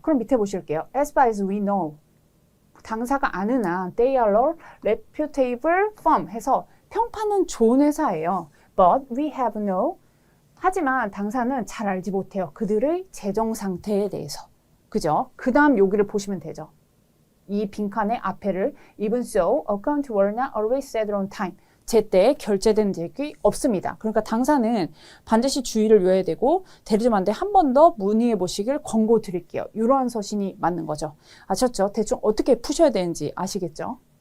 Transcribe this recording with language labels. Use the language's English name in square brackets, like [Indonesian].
[English] 그럼 밑에 보실게요. As far as we know. [Korean] 당사가 아는 한 [English] they are a reputable firm [Korean] 해서 평판은 좋은 회사예요. [English] But we have no. [Korean] 하지만 당사는 잘 알지 못해요. 그들의 재정 상태에 대해서. 그죠? 그 다음 여기를 보시면 되죠. 이 빈칸의 앞에를 [English] even so, account were not always settled on time. [Korean] 제때 결제된 적이 없습니다. 그러니까 당사는 반드시 주의를 요해야 되고 대리점한테 한 번 더 문의해 보시길 권고드릴게요. 이러한 서신이 맞는 거죠. 아셨죠? 대충 어떻게 푸셔야 되는지 아시겠죠?